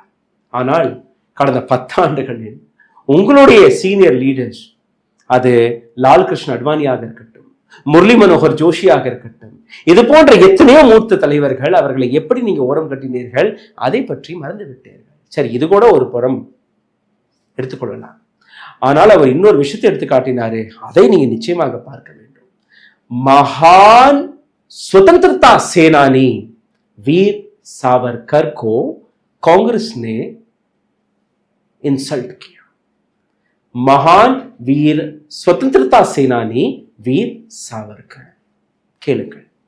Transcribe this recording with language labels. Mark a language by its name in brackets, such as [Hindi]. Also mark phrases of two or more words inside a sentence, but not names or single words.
[Tamil] ஆனால் கடந்த 10 ஆண்டுகளில் உங்களுடைய சீனியர் லீடர்ஸ், அது லால் கிருஷ்ண அத்வானியாக இருக்கட்டும், முரளி மனோகர் ஜோஷியாக இருக்கட்டும், இது போன்ற எத்தனையோ மூத்த தலைவர்கள், அவர்களை எப்படி நீங்க ஓரம் கட்டினீர்கள், அதை பற்றி மறந்து விட்டீர்கள். சரி, இது கூட ஒரு புறம் எடுத்துக்கொள்ளலாம். ஆனால் அவர் இன்னொரு விஷயத்தை எடுத்து காட்டினாரு, அதை நீங்க நிச்சயமாக பார்க்க வேண்டும். [Hindi] மகான் स्वतंत्रता सेनानी वीर सावरकर को कांग्रेस ने इंसल्ट किया. महान वीर स्वतंत्रता सेनानी वीर सावरकर. [Tamil] கேளுங்கள்.